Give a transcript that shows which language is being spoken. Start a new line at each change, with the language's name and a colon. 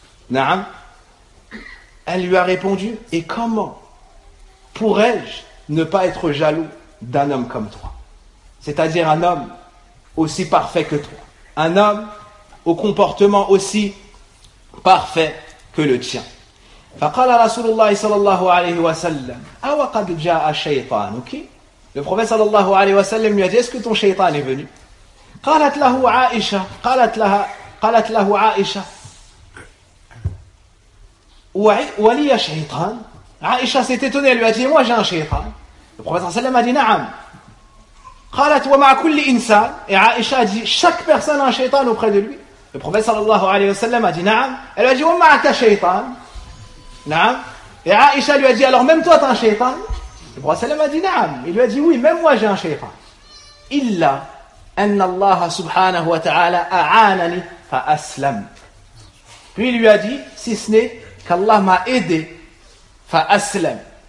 French: Na'am. Elle lui a répondu, et comment pourrais-je ne pas être jaloux d'un homme comme toi. C'est-à-dire un homme aussi parfait que toi. Un homme au comportement aussi parfait que le tien.
Arabic: فقال رسول الله صلى الله عليه وسلم أو قد جاء شيطانك؟
French: Le prophète صلى الله عليه وسلم lui a dit est-ce que ton شيطان est venu?
Arabic: قالت له عائشة قالت له عائشة ولي شيطان.
French: عائشة s'est étonnée, elle lui a dit moi j'ai un شيطان. Le prophète صلى الله عليه وسلم a dit نعم.
Arabic: قالت ومع كل إنسان.
French: Et عائشة a dit chaque personne a un شيطان auprès de lui. Le prophète صلى الله عليه وسلم a dit نعم. Elle lui a dit
Arabic: ومعك شيطان.
French: Naam. Et Aïcha lui a dit, alors même toi t'as un shaitan? Le prophète a dit naam. Il lui a dit, oui, même moi j'ai un shaitan.
Arabic: Illa anna Allah subhanahu wa ta'ala a'anani fa aslam.
French: Puis il lui a dit, si ce n'est qu'Allah m'a aidé
Arabic: fa aslam.